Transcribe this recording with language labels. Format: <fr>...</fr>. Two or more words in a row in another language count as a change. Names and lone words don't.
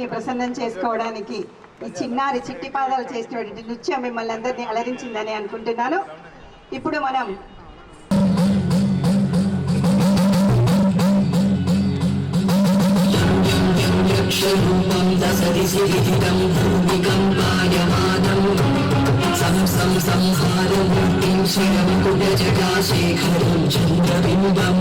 <te>ప్రసన్నం చేసుకోవడానికి ఈ చిన్నారి చిట్టి పాదాలు చేసినటువంటి నృత్యం మిమ్మల్ని అందరినీ అలరించిందని అనుకుంటున్నాను. ఇప్పుడు మనం</te> <sa>यक्षरूपं दशति सिहितं भूमिकम्पायमानं संहारमूर्तिं शिरं कुटजटाशेखरं चन्द्रबिम्बं</sa>